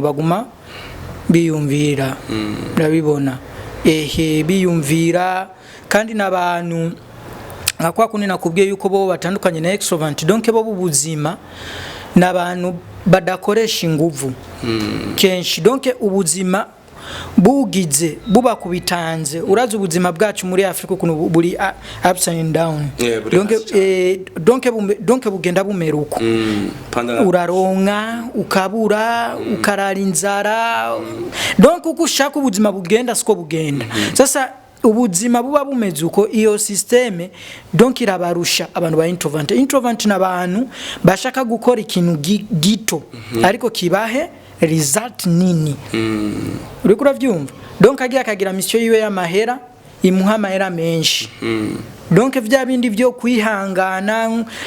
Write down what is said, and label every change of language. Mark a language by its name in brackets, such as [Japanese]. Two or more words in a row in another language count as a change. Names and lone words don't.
[Rundi] baguma biyumvira urabibona biyumvira kandi nabantu akwa kunina nakubwiye yuko bo batandukanye na extrovert donc bo bubuzima nabantu badakoresha inguvu kenshi donc ubuzima bugize buba kubitanze uraza ubuzima bwacu muri Afrika kuno buri [English] ups and down [Rundi] donc bugenda bumeruko uraronka ukabura ukarara inzara donc uko ushaka ubuzima bugenda siko bugenda sasa ubuzima buba bumeze uko iyo systeme donc irabarusha abantu ba introvert n'abantu bashaka gukora ikintu gito ariko kibahe result nini uriko uravyumva donc akagira mission yiwe y'amahera imuha amahera menshi donc vya bindi byo kwihangana